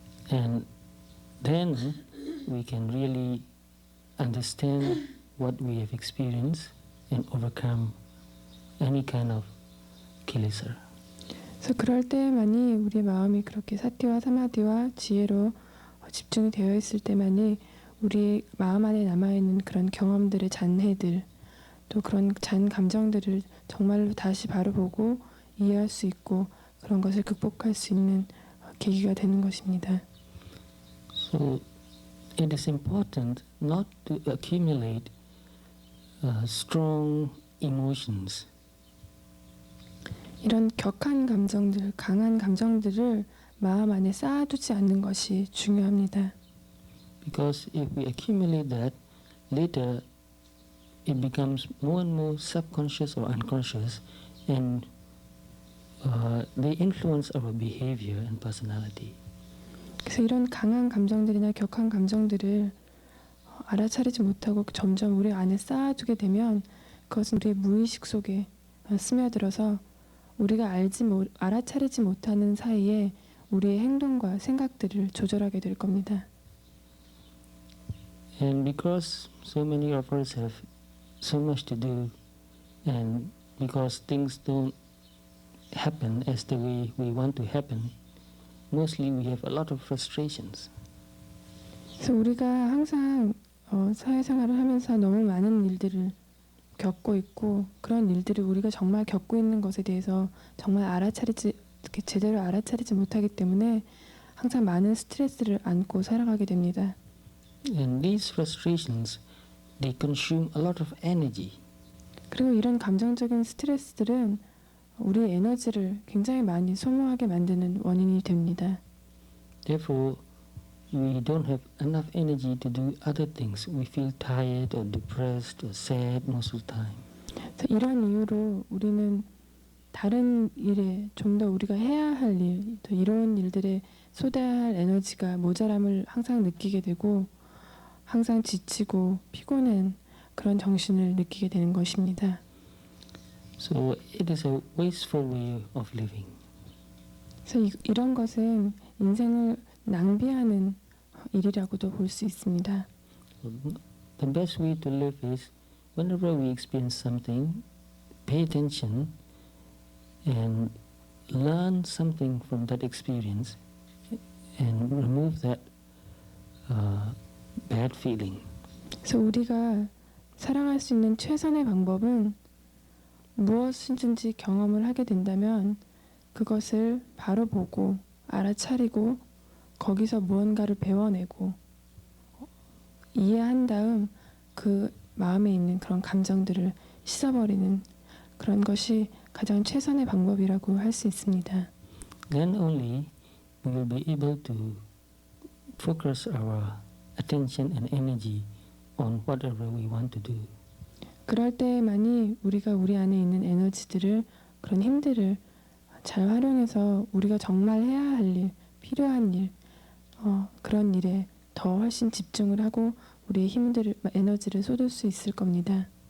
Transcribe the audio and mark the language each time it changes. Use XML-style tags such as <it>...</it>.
<en>And then we can really understand what we have experienced and overcome any kind of kilesa.</en> <ko>그래서 그럴 때만이 우리 마음이 그렇게 사티와 사마디와 지혜로 집중이 되어 있을 때만이 우리 마음 안에 남아있는 그런 경험들의 잔해들 또 그런 잔 감정들을 정말로 다시 바로 보고 이해할 수 있고 그런 것을 극복할 수 있는 계기가 되는 것입니다.</ko> <en>So it is important not to accumulate strong emotions.</en> <ko>이런 격한 감정들, 강한 감정들을 마음 안에 쌓아두지 않는 것이 중요합니다.</ko> <en>Because if we accumulate that, later it becomes more and more subconscious or unconscious, and they influence our behavior and personality.</en> <ko>그래서 이런 강한 감정들이나 격한 감정들을 알아차리지 못하고 점점 우리 안에 쌓아두게 되면 그것은 우리의 무의식 속에 스며들어서 우리가 알아차리지 못하는 사이에 우리의 행동과 생각들을 조절하게 될 겁니다.</ko> <en>And because so many of us have so much to do, and because things don't happen as the way we want to happen, mostly we have a lot of frustrations.</en> <ko>그래서 우리가 항상 사회생활을 하면서 너무 많은 일들을 겪고 있고 그런 일들을 우리가 정말 겪고 있는 것에 대해서 정말 제대로 알아차리지 못하기 때문에 항상 많은 스트레스를 안고 살아가게 됩니다.</ko> <en>And these frustrations, they consume a lot of energy.</en> <ko>그리고 이런 감정적인 스트레스들은 우리의 에너지를 굉장히 많이 소모하게 만드는 원인이 됩니다.</ko> <en>Therefore, we don't have enough energy to do other things. We feel tired or depressed or sad most of the time.</en> <ko>이런 이유로 우리는 다른 일에 좀 더 우리가 해야 할 일, 더 이로운 일들에 쏟아야 할 에너지가 모자람을 항상 느끼게 되고 항상 지치고 피곤한 그런 정신을 느끼게 되는 것입니다.</ko> <en>So it is a wasteful way of living.</en> <ko>그래서 이런 것은 인생을 낭비하는 일이라고도 볼 수 있습니다.</ko> <en>So the best way to live is whenever we experience something, pay attention and learn something from that experience and remove that bad feeling.</en> <ko>그래서 우리가 살아갈 수 있는 최선의 방법은 무엇이든지 경험을 하게 된다면 그것을 바로 보고 알아차리고 거기서 무언가를 배워내고 이해한 다음 그 마음에 있는 그런 감정들을 씻어버리는 그런 것이 가장 최선의 방법이라고 할 수 있습니다.</ko> <en>Then only we will be able to focus our attention and energy on whatever we want to do.</en> <ko>그럴 때만이 우리가 우리 안에 있는 에너지들을 그런 힘들을 잘 활용해서 우리가 정말 해야 할 일, 필요한 일, 그런 일에 더 훨씬 집중을 하고 우리의 힘들을, 에너지를 쏟을 수 있을 겁니다.</ko>